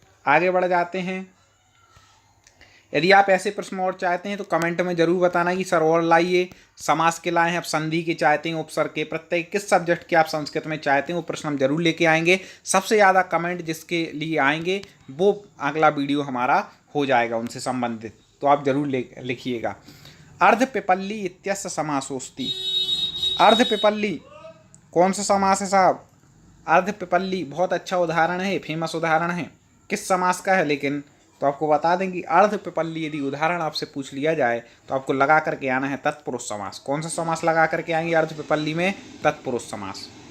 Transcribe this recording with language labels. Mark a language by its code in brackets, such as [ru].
[hi] आगे बढ़ जाते हैं। यदि आप ऐसे प्रश्न और चाहते हैं तो कमेंट में जरूर बताना कि सर और लाइए, समास के लाए हैं, आप संधि के चाहते हैं, उपसर्ग के, प्रत्यय, किस सब्जेक्ट के आप संस्कृत में चाहते हैं वो प्रश्न हम जरूर लेके आएंगे। सबसे ज़्यादा कमेंट जिसके लिए आएंगे वो अगला वीडियो हमारा हो जाएगा उनसे संबंधित, तो आप जरूर लिखिएगा। [sa] अर्ध पिपल्ली इत्यस्य समासोस्ति। [hi] अर्ध पिपल्ली कौन सा समास है साहब? अर्ध पिपल्ली बहुत अच्छा उदाहरण है, फेमस उदाहरण है। किस समास का है लेकिन? तो आपको बता दें कि अर्ध पिपल्ली यदि उदाहरण आपसे पूछ लिया जाए तो आपको लगा करके आना है तत्पुरुष समास। कौन सा समास लगा करके आएंगे अर्ध पिपल्ली में? तत्पुरुष समास।